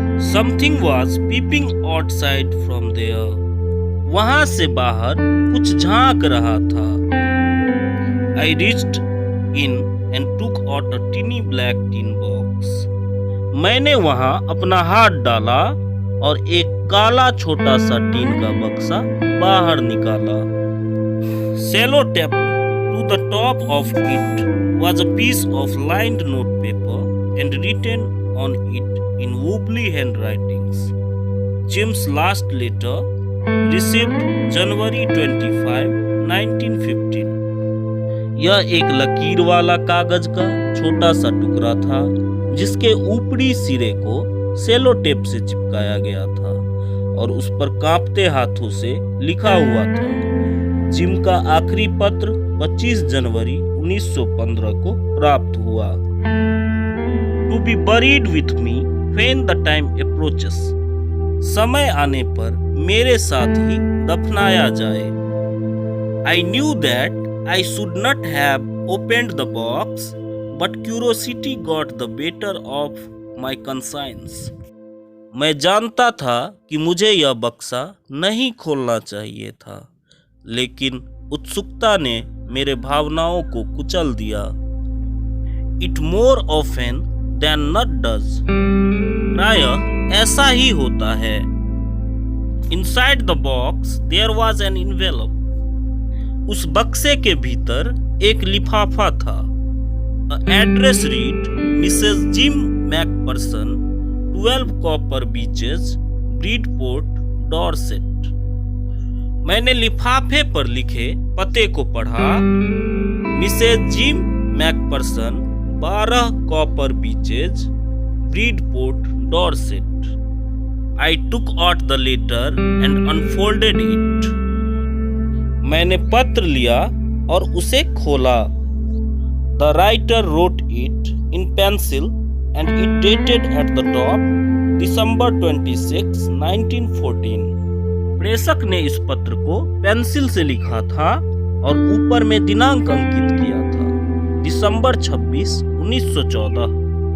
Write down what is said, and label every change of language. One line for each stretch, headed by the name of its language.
English: Something was peeping outside from there.
Hindi: वहां से बाहर कुछ झांक रहा था.
English: I reached in and took out a teeny black tin box.
Hindi: मैंने वहां अपना हाथ डाला और एक काला छोटा सा टीन का बक्सा बाहर निकाला.
English: Sellotaped to the top of it was a piece of lined notepaper and written on it in wobbly handwritings. Jim's last letter, received January 25, 1915.
Hindi: यह एक लकीर वाला कागज का छोटा सा टुकड़ा था जिसके ऊपरी सिरे को सेलो टेप से चिपकाया गया था और उस पर कांपते हाथों से लिखा हुआ था. जिम का आखिरी पत्र 25 जनवरी 1915 को प्राप्त हुआ.
English: To be buried with me when the time approaches.
Hindi: समय आने पर मेरे साथ ही दफनाया जाए.
English: I knew that I should not have opened the box, but curiosity got the better of my conscience.
Hindi: मैं जानता था कि मुझे यह बक्सा नहीं खोलना चाहिए था, लेकिन उत्सुकता ने मेरे भावनाओं को कुचल दिया.
English: It more often than not does.
Hindi: प्रायः ऐसा ही होता है.
English: Inside the box there was an envelope.
Hindi: उस बक्से के भीतर एक लिफाफा था.
English: Address read Mrs Jim McPherson, 12 copper beeches, Bridport, Dorset.
Hindi: मैंने लिफाफे पर लिखे पते को पढ़ा. Mrs gym McPherson, 12 copper beaches, ब्रीडपोर्ट, Dorset.
English: I took out the letter and unfolded it.
Hindi: मैंने पत्र लिया और उसे खोला.
English: The writer wrote it in pencil and it dated at the top December 26, 1914.
Hindi: प्रेषक ने इस पत्र को पेंसिल से लिखा था और ऊपर में दिनांक अंकित किया था, दिसंबर 26, 1914.